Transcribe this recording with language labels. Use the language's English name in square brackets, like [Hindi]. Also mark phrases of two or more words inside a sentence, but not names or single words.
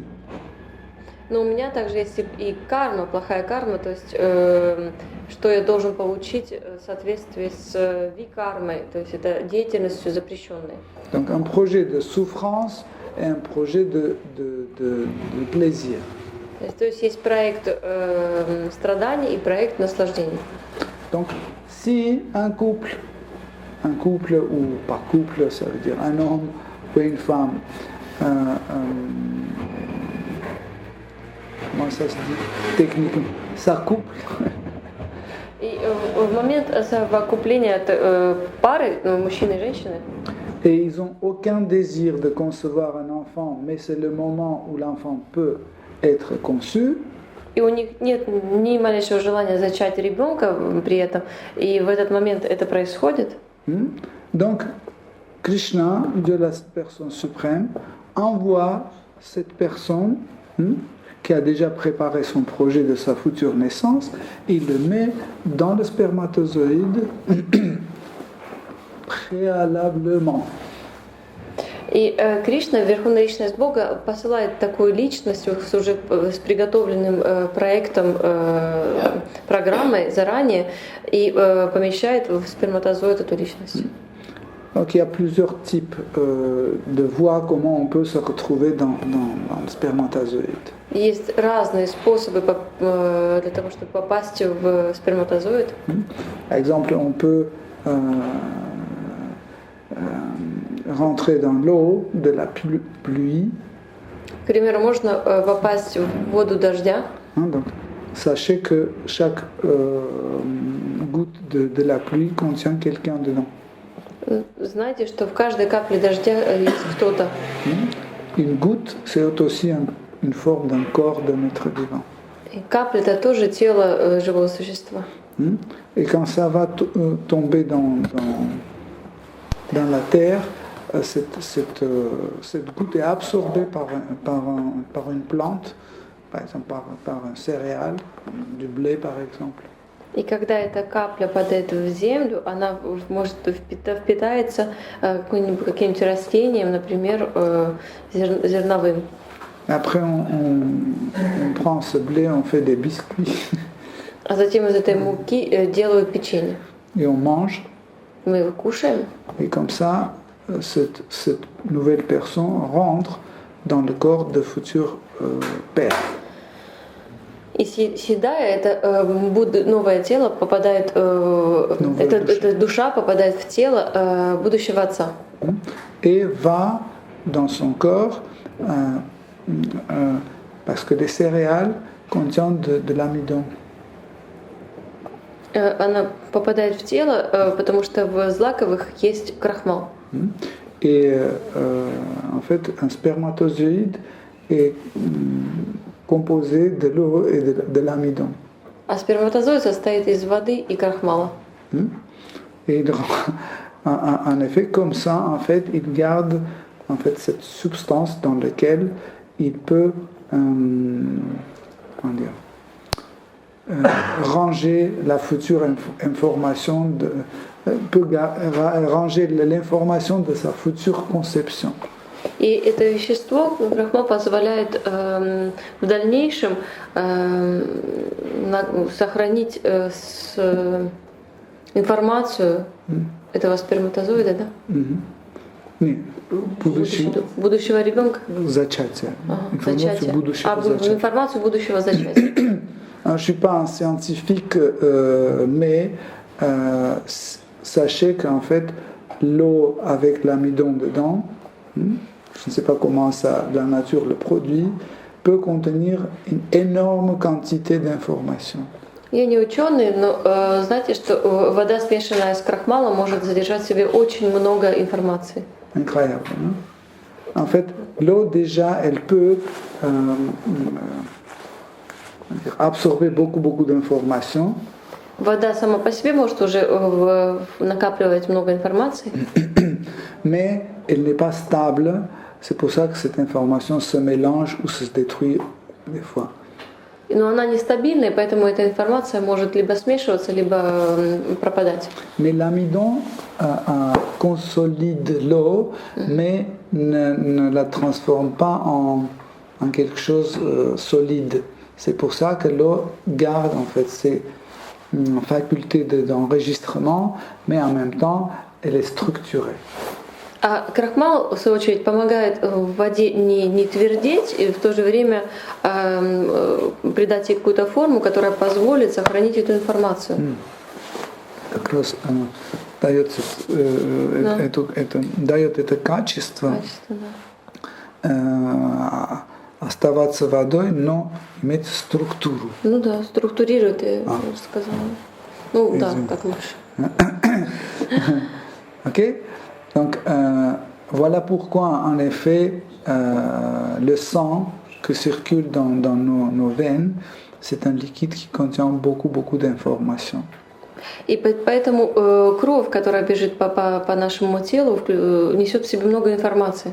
[Russian] Но у меня также есть и карма, плохая карма, то есть что я должен получить в соответствии с викармой, то есть это деятельностью запрещенной. [French] Donc un projet de souffrance et un projet de plaisir. [Russian] То есть projet страданий и проект наслаждений. [French] Donc si un couple ou pas couple, ça veut dire un homme ou une femme, comment ça se dit techniquement, s'accouple. [Russian] И в момент совокупления пары, мужчины и женщины, [French] et ils n'ont aucun désir de concevoir un enfant, mais c'est le moment où l'enfant peut être conçu. [Russian] И у них нет ни малейшего желания зачать ребенка при этом, и в этот момент это происходит. [French] Donc, Krishna, Dieu la personne suprême, envoie cette personne qui a déjà préparé son projet de sa future naissance, il le met dans le spermatozoïde préalablement. [Russian] И Кришна, Верховная Личность Бога, посылает такую личность с уже с приготовленным проектом, программой заранее и помещает в сперматозоид эту личность. [French] Donc il y a plusieurs types de voies comment on peut se retrouver dans le spermatozoïde. [Russian] Есть разные способы для того, чтобы попасть в сперматозоид. [French] Par exemple, on peut rentrer dans l'eau de la pluie. [Russian] К примеру, можно попасть в воду дождя. [French] Donc, sachez que chaque goutte de la pluie contient quelqu'un dedans. [Russian] Знайте, что в каждой капле дождя есть кто-то. [French] Une goutte, c'est aussi une forme d'un corps d'un être vivant. [Russian] И капля — это тоже тело живого существа. [French] Et quand ça va tomber dans la terre, cette goutte est absorbée par une plante, par exemple par un céréale, du blé par exemple. [Russian] И когда эта капля падает в землю, она может впитается каким-нибудь растением, например, зерновым. [French] Après, on prend ce blé, on fait des biscuits. [Russian] А затем из этой муки делают печенье. [French] Et on mange. [Russian] Мы его кушаем. [French] Et comme ça, cette nouvelle personne rentre dans le corps de futur père. [Russian] И съедая это новое тело попадает, эта душа попадает в тело будущего отца. [French] Et va dans son corps, parce que les céréales contiennent de l'amidon. [Russian] Она попадает в тело, потому что в злаковых есть крахмал. [French] Et en fait, un spermatozoïde est composé de l'eau et de l'amidon. [Russian] А сперматозоид состоит из воды и крахмала. [French] Et en effet, comme ça, en fait, il garde en fait cette substance dans laquelle il peut ranger la future information, peut ranger l'information de sa future conception. [Russian] И это вещество, крахмал, позволяет в дальнейшем сохранить информацию этого сперматозоида, да? Нет, будущего ребенка. Зачатия. Зачатия. Информацию будущего зачатия. [French] Je ne suis pas un scientifique, mais sachez qu'en fait, l'eau avec l'amidon dedans, je ne sais pas comment la nature le produit, peut contenir une énorme quantité d'informations. [Russian] Я не ученый, но знаете, что вода, смешанная с крахмалом, может содержать в себе очень много информации. [French] Incroyable. Non? En fait, l'eau déjà, elle peut absorber beaucoup d'informations. [Russian] Вода сама по себе может уже накапливать много информации. [French] Mais elle n'est pas stable. C'est pour ça que cette information se mélange ou se détruit des fois. [Russian] Но она нестабильная, поэтому эта информация может либо смешиваться, либо пропадать. [French] Mais l'amidon consolide l'eau, mais ne la transforme pas en quelque chose solide. C'est pour ça que l'eau garde en fait ses facultés d'enregistrement, mais en même temps, elle est structurée. [Russian] А крахмал, в свою очередь, помогает в воде не твердеть и в то же время придать ей какую-то форму, которая позволит сохранить эту информацию. Как раз дает это качество, оставаться водой, но иметь структуру. Ну да, структурирует, я сказала. Ну да, так лучше. [French] Ok. Donc voilà pourquoi en effet le sang qui circule dans nos veines, c'est un liquide qui contient beaucoup d'informations. [Russian] И поэтому кровь, которая бежит по нашему телу, несет в себе много информации.